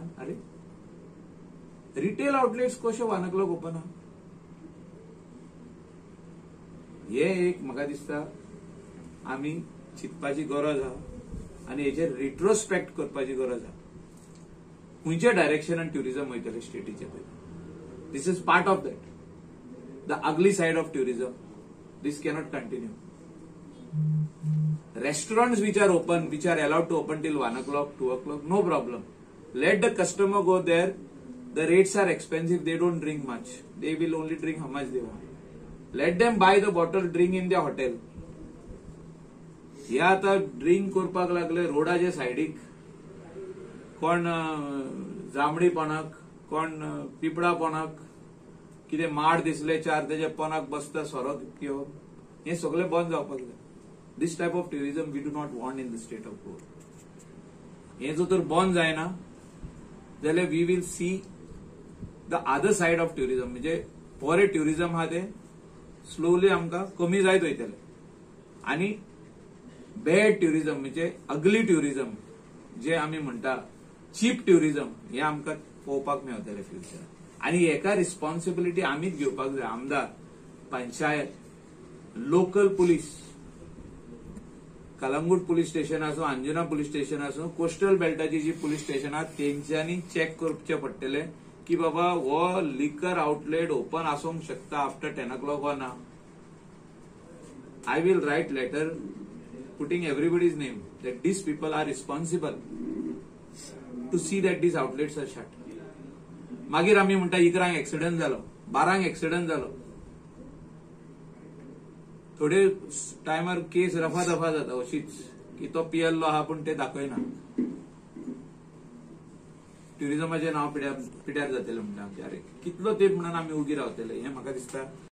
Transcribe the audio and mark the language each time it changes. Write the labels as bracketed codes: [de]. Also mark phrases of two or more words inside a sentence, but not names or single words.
[kok] अरे [en] retail outlets [kok] कशे 1 o'clock ओपन आहा? हे एक म्हाका दिसता आमी चिंतपाची गरज आहा आणि हेचेर रिट्रोस्पेक्ट करपाची गरज आहा. खंयच्या डायरेक्शनान ट्युरिझम वयतले स्टेटीचे पळय. [en] this is part of that. The ugly side of tourism. this cannot continue. Restaurants which are open, which are allowed to open till 1 o'clock, 2 o'clock, no problem. Let the customer go there. The rates are expensive. They don't drink much. They will only drink how much they want. Let them buy the bottle, drink in their hotel. [kok] हे आता ड्रिंक करपाक लागले रोडाचे सायडीक. कोण जांबळीपणाक, कोण पिपळापणाक, कितें माड दिसले चार तेजे पोनाक बसता सोरो घेवप हे सगळें बंद जावपाक जाय. [en] this type of tourism we do not want in the State of Goa. [kok] हे जो तर बंद जायना जाल्यार [en] we will see the other side of tourism. [kok] म्हणजे बरे ट्युरिझम आहा ते स्लोली आमकां कमी जायत वयतले आणि [en] bad tourism [kok] म्हणजे [en] ugly tourism [kok] जे आमी म्हणटा [en] cheap tourism [kok] हे आमकां पळोवपाक मेळटले फ्युचरान. आणि हेका रिस्पॉन्सिबिलिटी आमीच घेवपाक जाय. आमदार, पंचायत, [en] local police, [kok] कलंगूट [en] police station [kok] आसूं, अंजुना [en] police station [kok] आसूं, [en] coastal belt [kok] जी [en] police station [kok] आहात तेंच्यांनी चेक करचे पडटले की बाबा हो [en] liquor outlet open [kok] आसूंक शकता [en] after 10 o'clock or [kok] ना. [en] I will write letter putting everybody's name that these people are responsible to see that these outlets are shut. [kok] मागीर आमी म्हणटा 11 ऍक्सिडेंट जालो, 12 ऍक्सिडेंट जालो. थोडे टायमार केस [hi] रफा दफा [kok] जाता अशीच की तो पियल्लो आहा पूण ते दाखयना. ट्युरिझमाचें नांव पिड्यार जातलें म्हणटा आमचे. अरे कितलो तेंप म्हणून आमी उगी रावतले हे म्हाका दिसता